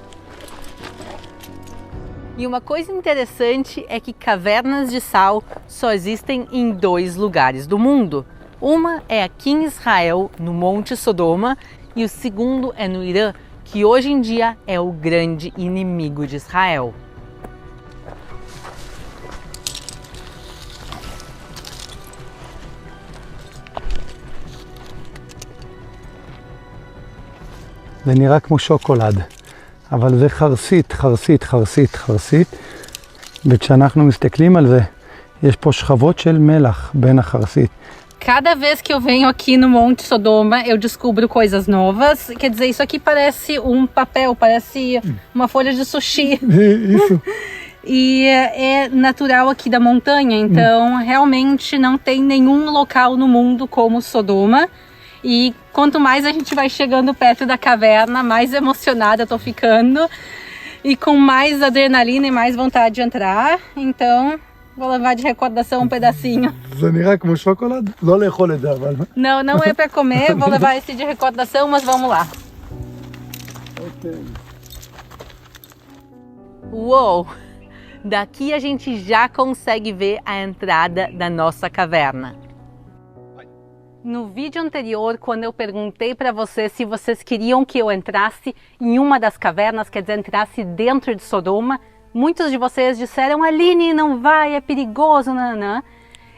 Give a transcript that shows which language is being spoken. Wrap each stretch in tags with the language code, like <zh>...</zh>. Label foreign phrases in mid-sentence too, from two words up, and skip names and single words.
<pt>E uma coisa interessante é que cavernas de sal só existem em 2 lugares do mundo. Uma é aqui em Israel, no Monte Sodoma, e o segundo é no Irã, que hoje em dia é o grande inimigo de Israel.</pt> <he>זה נראה כמו שוקולד, אבל זה חרסית, וכשאנחנו מסתכלים על זה, יש פה שכבות של מלח בין החרסית.</he> <pt>Cada vez que eu venho aqui no Monte Sodoma, eu descubro coisas novas. Quer dizer, isso aqui parece um papel, parece uma folha de sushi. Isso. E é natural aqui da montanha, então realmente não tem nenhum local no mundo como Sodoma. E quanto mais a gente vai chegando perto da caverna, mais emocionada eu tô ficando. E com mais adrenalina e mais vontade de entrar. Então, vou levar de recordação um pedacinho.</pt> <he>זה נראה כמו שוקולד, לא לאכול את זה אבל.</he> <pt>Não é para comer, vou levar esse de recordação, mas vamos lá. Uou! Daqui a gente já consegue ver a entrada da nossa caverna. No vídeo anterior, quando eu perguntei para vocês se vocês queriam que eu entrasse em uma das cavernas, quer dizer, entrasse dentro de Sodoma, muitos de vocês disseram, Aline, não vai, é perigoso, nanã.</pt>